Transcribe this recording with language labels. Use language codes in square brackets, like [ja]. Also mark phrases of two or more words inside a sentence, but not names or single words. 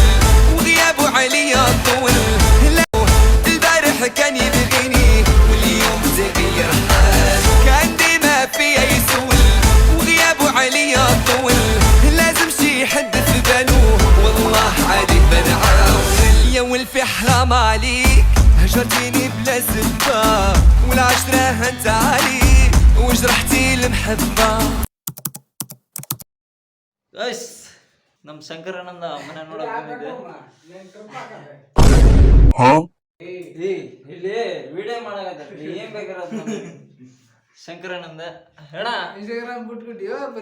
[ar] وغيابه عليا طول البارح كان يبغيني واليوم تغير حاله كان ديما فيا يسول وغيابه عليا طول لازم شي حد في بالو والله عادي بنعاول يا ولفي حرام عليك هجرتيني بلا سبة والعشرة هنت عليك وجرحتي المحبة. [kn] ಗೈಸ್, ನಮ್ಮ ಶಂಕರಣ್ಣಂದ ಮನೆ ನೋಡಕ್ ಬಂದಿದ್ದೆ. ಇಲ್ಲಿ ವಿಡಿಯೋ ಮಾಡಕತ್ತಿ ಏನ್ ಬೇಕಾರ ಶಂಕರಣ್ಣಂದ ಹೇಳ ಇನ್ಸ್ಟಾಗ್ರಾಮ್ ಬಿಟ್ಬಿಟ್ಟಿಯೋ